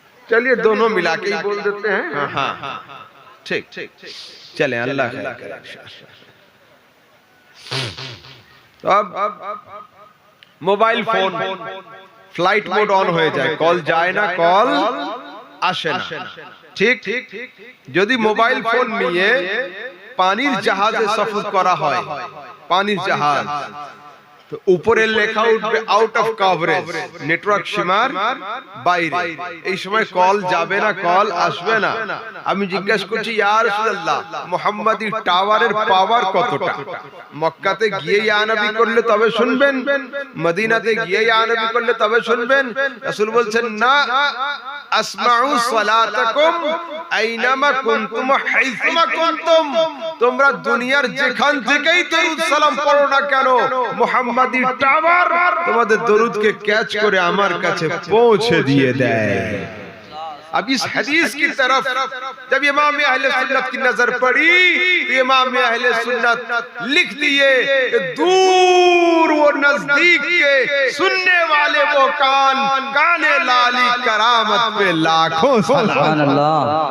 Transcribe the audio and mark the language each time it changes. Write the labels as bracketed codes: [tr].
[hi] चलिए दोनों मिला के ही बोल देते हैं। हाँ हाँ, ठीक, चले, अल्लाह खैर करे। तो अब mobile phone flight mode on हो जाए, कॉल जाए ना कॉल [bn] আসে না, ঠিক? যদি মোবাইল ফোন নিয়ে পানির জাহাজে সফর করা হয়, পানির জাহাজ, তো উপরে লেখা উঠবে আউট অফ কভারেজ, নেটওয়ার্ক সীমার বাইরে, এই সময় কল যাবে না, কল আসবে না। আমি জিজ্ঞাসা করছি, ইয়া রাসূলুল্লাহ, মুহাম্মাদি টাওয়ারের পাওয়ার কতটা? মক্কাতে গিয়ে ইয়া নবী করলে তবে শুনবেন, মদিনাতে গিয়ে ইয়া নবী করলে তবে শুনবেন? রাসূল বলছেন, না, [ar] আসমাউ সালাতাকুম আইনামা কুনতুম হাইসুমা কুনতুম, [bn] তোমরা দুনিয়ার যেখান থেকেই দরুদ সালাম পড়ো না কেন, মুহাম্মাদি টাওয়ার তোমাদের দরুদকে ক্যাচ করে আমার কাছে পৌঁছে দিয়ে দেয়। [hi] अब इस हदीस की तरफ जब इमाम अहले सुन्नत की नजर पड़ी तो इमाम अहले सुन्नत लिख दिए कि दूर और नजदीक के सुनने वाले वो काने लाली करामत पे लाखों सलाम।